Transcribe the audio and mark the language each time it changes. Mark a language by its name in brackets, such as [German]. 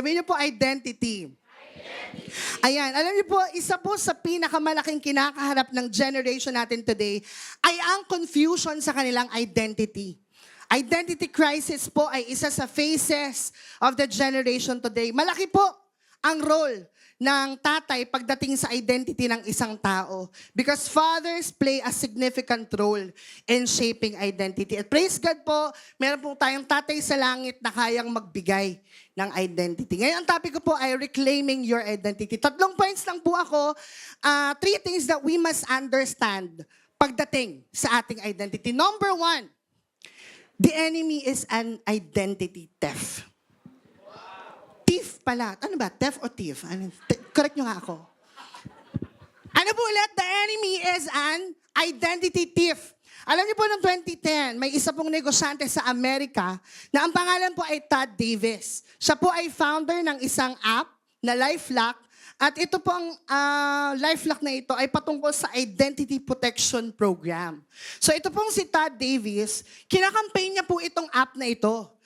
[Filipino] Sabihin niyo po, identity. Ayan, alam niyo po, isa po sa pinakamalaking kinakaharap ng generation natin today ay ang confusion sa kanilang identity. Identity crisis po ay isa sa [English] phases of the generation today. [Filipino] Malaki po ang role ng tatay pagdating sa identity ng isang tao. [English] Because fathers play a significant role in shaping identity. [Filipino] At praise God po, meron po tayong tatay sa langit na kayang magbigay ng identity. Ngayon, ang topic ko po ay [English] reclaiming your identity. [Filipino] 3 points lang po ako. [English] 3 things that we must understand [Filipino] pagdating sa ating identity. [English] Number 1, the enemy is an identity theft. [Filipino] Thief pala. Ano ba? Theft o thief? Correct nyo nga ako. Ano po ulit? [English] The enemy is an identity thief. [Filipino] Alam niyo po noong 2010, may isa pong negosyante sa Amerika na ang pangalan po ay Todd Davis. Siya po ay founder ng isang app na LifeLock. At ito po ang LifeLock na ito ay patungkol sa Identity Protection Program. So ito pong si Todd Davis, kinakampaign niya po itong app na ito.